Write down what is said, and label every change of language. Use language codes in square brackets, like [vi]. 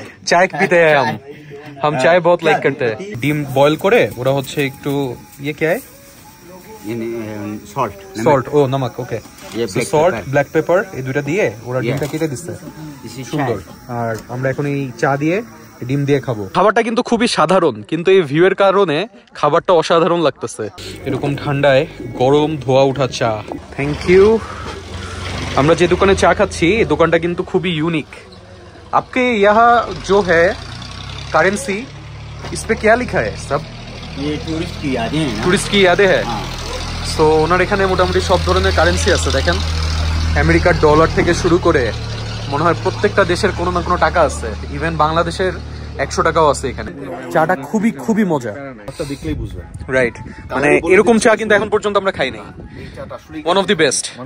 [hi] चाय पीते हैं हम चाय बहुत लाइक करते हैं। [bn] ডিম বয়েল করে ওরা হচ্ছে একটু [hi] ये क्या है? [en] Salt. [bn] সল্ট, ও নমক। ওকে, [hi] ये black [bn] salt [en] pepper. [bn] Black pepper এই দুইটা দিয়ে ওরা ডিমটা [en] Yeah. [bn] কেটে দিচ্ছে, [en] This is [bn] সুন্দর। [en] chai. [bn] আর আমরা এখন এই চা দিয়ে ডিম দিয়ে খাবো। খাবারটা কিন্তু খুবই সাধারণ, কিন্তু এই ভিউ এর কারণে খাবারটা অসাধারণ লাগতেছে। এরকম ঠান্ডায় গরম ধোয়া ওঠা চা। Thank you. আমরা যে দোকানে চা খাচ্ছি এই দোকানটা কিন্তু খুবই ইউনিক। [hi] आपके यहाँ जो है करेंसी, इस पे क्या लिखा है? सब ये टूरिस्ट की यादें हैं ना। টুরিস্ট কি ইয়াদে হ্যাঁ। हाँ। [bn] সো ওনার এখানে মোটামুটি সব ধরনের কারেন্সি আছে। দেখেন আমেরিকার ডলার থেকে শুরু করে মনে হয় প্রত্যেকটা দেশের কোনো না কোনো টাকা আছে, ইভেন বাংলাদেশের 100 টাকাও আছে এখানে। চাটা খুবই খুবই মজা, একটা দেখলেই বুঝবেন। রাইট, মানে এরকম চা কিন্তু এখন পর্যন্ত আমরা খাই নাই। One of the best.